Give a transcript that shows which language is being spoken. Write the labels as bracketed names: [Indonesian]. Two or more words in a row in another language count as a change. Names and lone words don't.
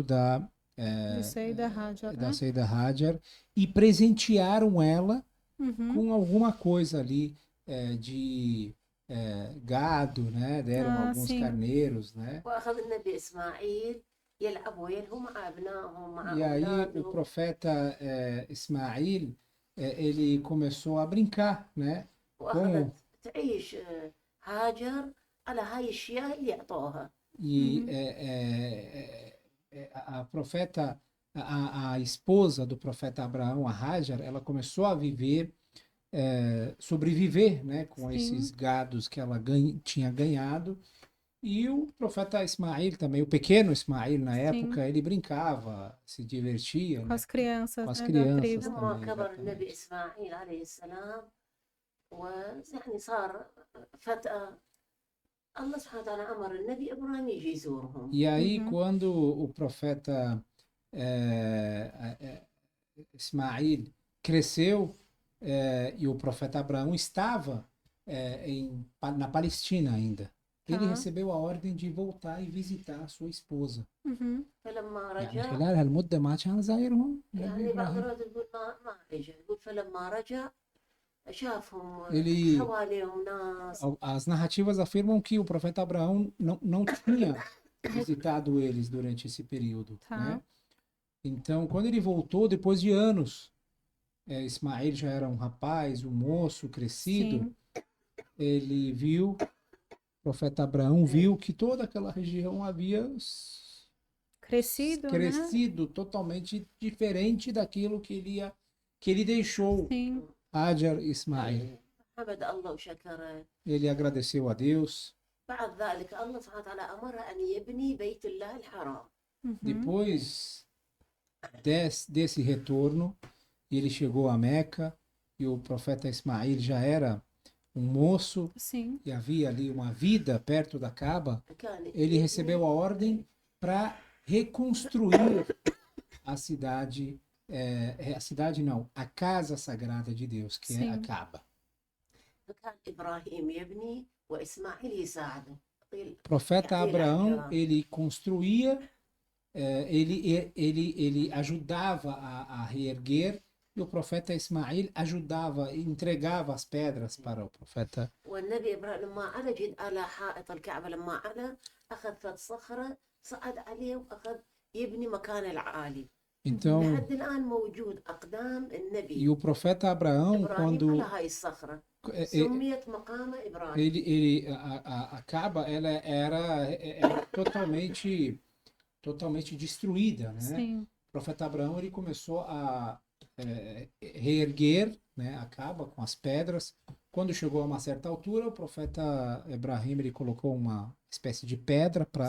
[Portuguese] de Seida Hajar, da né? Seida Hajar, e presentearam ela Uhum. com alguma coisa ali de gado, né? Deram alguns sim. carneiros, né? [Arabic] وأخذ النبي إسماعيل يلعب وينهم مع أبنائهم مع [Portuguese] E aí o [Arabic] أولاده. [Portuguese] profeta Ismael, ele começou a brincar, né? [Arabic] وأخذت تعيش هاجر على هاي الأشياء اللي أعطوها. [Portuguese] E a profeta, a esposa do profeta Abraão, a Hajar, ela começou a viver, sobreviver, né? Com Sim. esses gados que ela tinha ganhado. E o profeta Ismael também, o pequeno Ismael na época, ele brincava, se divertia, Com né? as crianças, Com as né, crianças da tribo. [Arabic] لما [Portuguese] também, [Arabic] كبر النبي [Portuguese] exatamente. [Arabic] إسماعيل عليه السلام ويعني صار فتى الله سبحانه وتعالى أمر النبي إبراهيم يجي يزورهم. [Portuguese] E aí, quando o profeta Ismael cresceu e o profeta Abraão estava na Palestina ainda, ele Tá. recebeu a ordem de voltar e visitar a sua esposa. [Arabic] فلما يعني رجع خلال هالمدة ما كان زايرهم يعني النبي بعض إبراهيم. الروايات تقول ما رجع يقول فلما رجع شافهم [Portuguese] Ele, [Arabic] حواليهم ناس. [Portuguese] as narrativas afirmam que o profeta Abraão não tinha visitado eles durante esse período, Tá. né? Então, quando ele voltou, depois de anos, Ismael já era um rapaz, um moço crescido, Sim. ele viu, o profeta Abraão viu que toda aquela região havia crescido, né? crescido totalmente diferente daquilo que ele deixou Sim. Hajar e Ismael. [Arabic] حمد الله وشكره. [Portuguese] Ele agradeceu a Deus. [Arabic] بعد ذلك الله سبحانه وتعالى أمر أن يبني بيت الله الحرام. Uhum. [Portuguese] Depois desse retorno, ele chegou a Meca e o profeta Ismael já era um moço Sim. e havia ali uma vida perto da Caba. [Arabic] كان [Portuguese] Ele recebeu a ordem para reconstruir a cidade, a casa sagrada de Deus, que é a Sim. Caba. [Arabic] فكان إبراهيم يبني وإسماعيل يساعده. قيل [Portuguese] O profeta [Arabic] يحكي [Portuguese] Abraão, [Arabic] الأحجار. [Portuguese] ele construía, ele ajudava a reerguer, e o profeta Ismael ajudava, entregava as pedras para o profeta. [Arabic] والنبي إبراهيم لما على جد على حائط الكعبة، لما على أخذ فد صخرة صعد عليه وأخذ يبني مكان العالي. [Portuguese] Então, [Arabic] لحد الآن موجود أقدام [Portuguese] e [Arabic] النبي [Portuguese] o profeta Abraão, [Arabic] إبراهيم [Portuguese] quando [Arabic] على هاي الصخرة eh, سميت مقام إبراهيم. [Portuguese] a Caba, ela era totalmente destruída, né? Sim. O profeta Abraão, ele começou a reerguer, né, a Caba com as pedras. Quando chegou a uma certa altura, o profeta Ibrahim, ele colocou uma espécie de pedra para